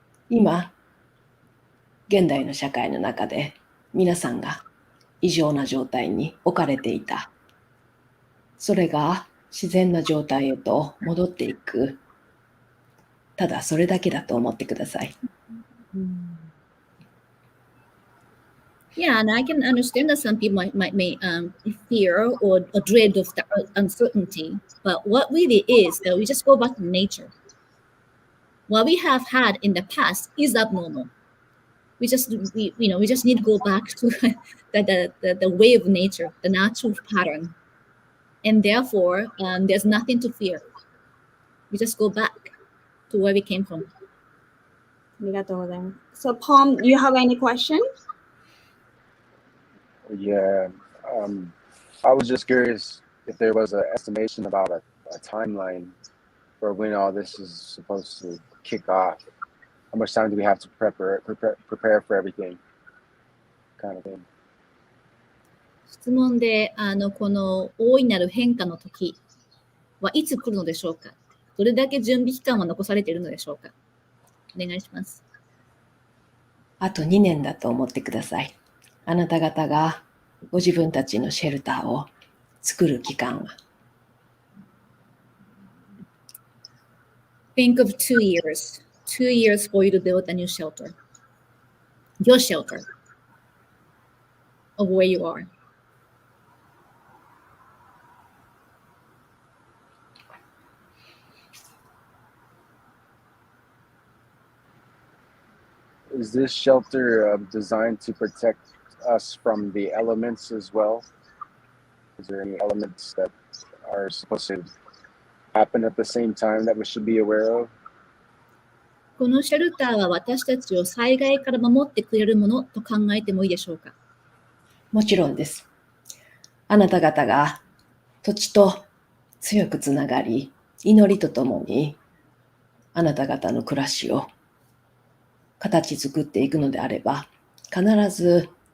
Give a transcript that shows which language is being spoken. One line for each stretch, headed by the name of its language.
Japanese: 今、現代の社会の中で皆さんが異常な状態に置かれていた。それが自然な状態へと戻っていく。ただそれだけだと思ってください。
English: Yeah, and I can understand that some people may fear or dread of the uncertainty, but what really is that we just go back to nature. What we have had in the past is abnormal. We just need to go back to the way of nature, the natural pattern, and therefore there's nothing to fear. We just go back to where we came from.
Japanese: ありがとうございます。
English: So Palm, do you have any question? Yeah. I was just curious if there was an estimation about a timeline for when all this is supposed to kick off. How much time do we have to prepare for everything? Kind of thing.
Japanese: 質問でこの大いなる変化の時はいつ来るのでしょうか。どれだけ準備期間は残されているのでしょうか。お願いします。あと2年だと思ってください。あなた方がご自分たちのシェルターを作る期間は。
English: Think of 2 years. 2 years for you to build a new shelter. Your shelter of where you are. Is this shelter designed to protect us from the elements as well? Is there any elements that are supposed to happen at the same time that we should be aware of?
Japanese: このシェルターは私たちを災害から守ってくれるものと考えてもいいでしょうか。もちろんです。あなた方が土地と強くつながり、祈りとともにあなた方の暮らしを形作っていくのであれば、必ず